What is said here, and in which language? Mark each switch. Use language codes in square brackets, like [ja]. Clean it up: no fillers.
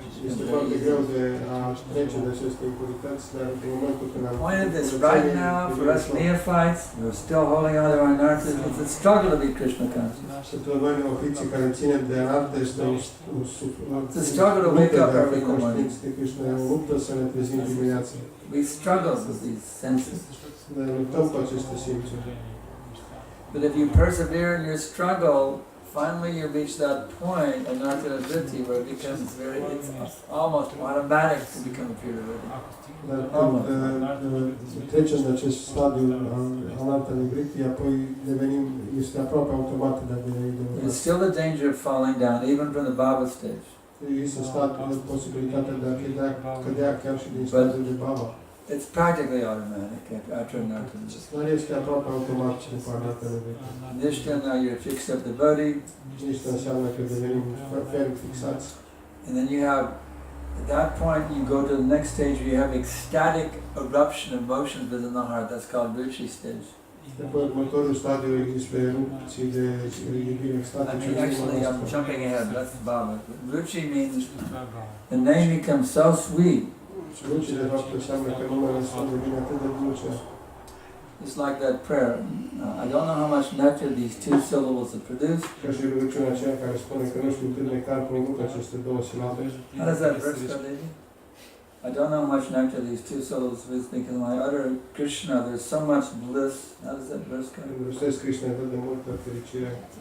[ro] Este foarte greu de a trece de aceste impurități, dar în momentul când am... [en] the point of this right now, for us neophytes, we're still holding on to our anartas. It's a struggle to be Krishna conscious. [ro] Pentru noi neofiții care ținem de anarte este [en] It's a struggle to wake up every morning. [ro] de Krishna, e o luptă să ne trezim dimineața. [en] We struggle with these senses. [ro] Ne luptăm cu aceste simțuri. [en] But if you persevere in your struggle, finally you reach that point, anartanavritti, where it becomes it's almost automatic to become a pure devotee. [ro] Dar când trecem de acest stadiu anartanavritti, apoi este aproape automat de a deveni [en] There's still the danger of falling down, even from the Baba stage. [ro] Există posibilitatea de a cădea chiar și din stadiul de Baba. [en] It's practically automatic after anartanavritti. [ro] Dar este aproape automat după anartanavritti. [en] Nishta, now you're fixed up devotee, [ro] Niște înseamnă că devenim ferm fixați. [en] and then you have, at that point you go to the next stage where you have ecstatic eruption of emotions within the heart. That's called ruchi stage. [ro] După următorul stadiu există erupții de iubire extatice. [en] Actually, I'm jumping ahead. That's the Baba. Ruchi means the name becomes so sweet. [ro] Ruchi de fapt înseamnă că numele Sfânt devine atât de dulce. [en] It's like that prayer. I don't know how much nectar these two syllables have produced. [ro] Ca și rugăciunea aceea care spune că nu știu cât nectar produc aceste două silabe. [en] How does that verse go, Devi? I don't know how much nectar these two syllables produce because when I utter Krishna, there's so much bliss. How does that verse go? [ro] Când rostesc Krishna atât de multă fericire.